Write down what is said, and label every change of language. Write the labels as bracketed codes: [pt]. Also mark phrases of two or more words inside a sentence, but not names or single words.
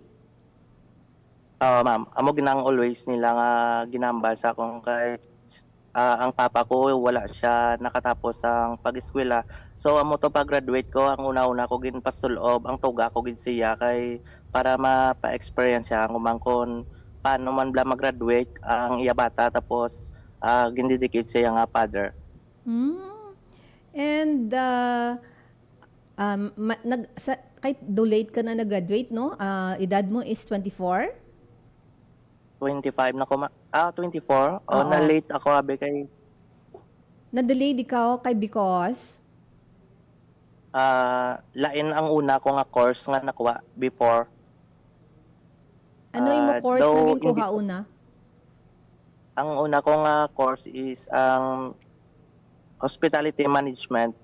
[hil] Ma'am, amo ginang always nila nga ginambal sa akong kay ang papa ko wala siya nakatapos ang pag-eskwela. So amo to pag-graduate ko ang una-una ko ginpasulob ang tuga ko gid siya kay para mapa-experience siya ang umangkon paano man bala mag-graduate ang iya bata tapos gindidikit siya nga father. Hmm. And kahit do late ka na nag-graduate, no? Edad mo is 24? 25 na ko 24. Oo. Na late ako abi kay Na-delayed ikaw kay because lain ang una ko nga course nga nakuha before. [tl] ano yung course na [hil] Though ginkuha una? ang una ko nga course is ang [en] hospitality management.